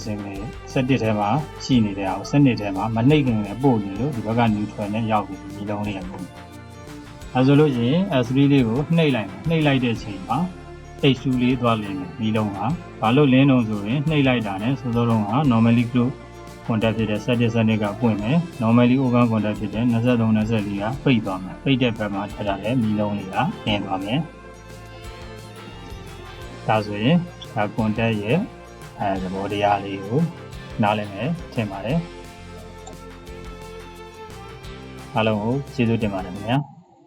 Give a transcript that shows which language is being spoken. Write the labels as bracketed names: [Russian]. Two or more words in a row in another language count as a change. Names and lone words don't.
[Burmese] signal 17ထဲမှာရှိနေတဲ့အောင်12ထဲမှာမနှိပ်ခင်လည်းပို့နေလို့ဒီဘက်က neutral နဲ့ရောက်ပြီးမီးလုံးလေးရပို့ အဲဆိုလို့ရှိရင် S3 လေးကိုနှိပ်လိုက်တဲ့အချိန်မှာ H2 လေးသွားလင်းမယ်မီးလုံးက ဘာလို့လင်းတော့ဆိုရင်နှိပ်လိုက်တာနဲ့စိုးစိုးတော့က [English] normally close contact [Burmese] ဖြစ်တဲ့17ကပွင့်မယ် [English] normally open contact [Burmese] ဖြစ်တဲ့23 24ကပိတ်သွားမယ်ပိတ်တဲ့ဘက်မှာထပ်တာလည်းမီးလုံးလေးကလင်းသွားမယ်ဒါဆိုရင်ဒါ contact ရဲ့သဘောတရားလေးကိုနားလည်မယ်ထင်ပါတယ်အားလုံးကိုကျေးဇူးတင်ပါတယ်ခင်ဗျာ